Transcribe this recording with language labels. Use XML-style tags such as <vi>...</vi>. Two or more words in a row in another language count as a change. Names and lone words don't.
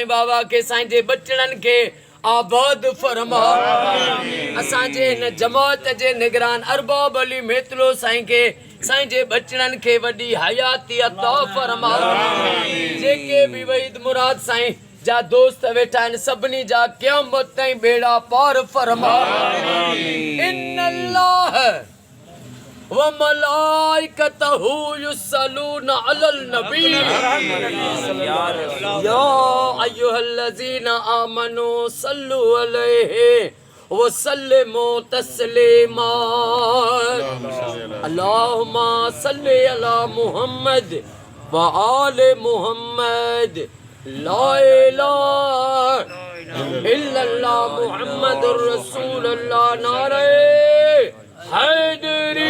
<sd>बाबा के साईं जे बचड़नि खे आबाद फरमा असांजे हिन जमात जे निगरान अरबाब अली मेतलो साईं के साईं जे बचड़नि खे वॾी हयाती अता फरमा जेके भी वहीद मुराद साईं जा दोस्त वेठा आहिनि सभिनी जा क़यामत ताईं बेड़ा पार फरमा</sd> <ar>إن الله وملائكته يصلون على النبي يا أيها الذين آمنوا صلوا عليه وسلموا تسليما اللهم صل على محمد وآل محمد لا إله إلا الله محمد رسول الله</ar> <sd>नारे हैदर</sd>